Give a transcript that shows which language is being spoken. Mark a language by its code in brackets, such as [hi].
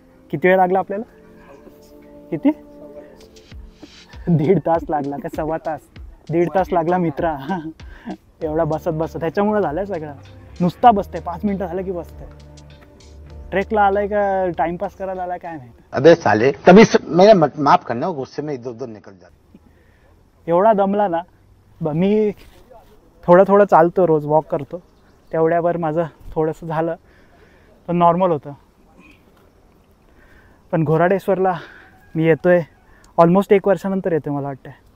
[mr] किती वेळ लागला आपल्याला? किती? 1.5 तास लागला का? 1.25 तास? 1.5 तास लागला मित्रा. एवढा बसत बसत ह्याच्यामुळे झालंय सगळं. नुसता बसते, 5 मिनटं झालं की बसते. ट्रेकला आलाय का टाइमपास करायला आलाय काय माहिती. [hi] अबे साले तभी मेरे माफ करना, गुस्से में इधर उधर निकल जाता. [mr] एवढा दमला ना, मी थोडं थोडं चालतो, रोज वॉक करतो, तेवढ्यावर माझं थोडंसं झालं पण नॉर्मल होतं. पण घोराडेश्वरला मी येतोय ऑलमोस्ट 1 वर्षानंतर येतोय मला वाटतं.